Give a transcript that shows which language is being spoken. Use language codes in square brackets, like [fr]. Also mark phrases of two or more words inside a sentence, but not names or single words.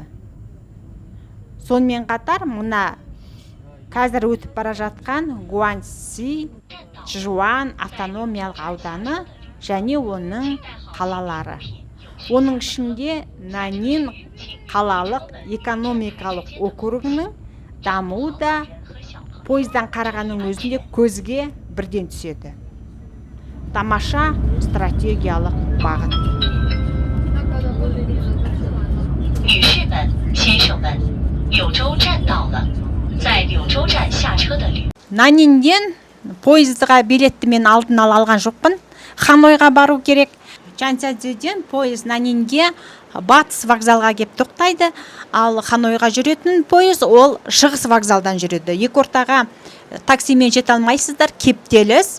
[kk] Сонымен қатар, мұна қазір өтіп бара жатқан Гуанси, Чжуан автономиялық ауданы және оның қалалары. Оның ішінде Нанин қалалық экономикалық округінің дамуы да пойыздан қарағанның өзінде көзге бірден түседі. Тамаша стратегиялық бағыт. [zh] 女士们、先生们，柳州站到了，在柳州站下车的旅。 [kk] Нанинден пойызға билетті мен алдын ала алған жоқпын. Ханойға бару керек. Чанцзяден пойыз Нанинге батыс вокзалға кеп тоқтайды, ал Ханойға жүретін пойыз ол шығыс вокзалдан жүреді. Екі ортаға таксимен жете алмайсыздар, кептеліс.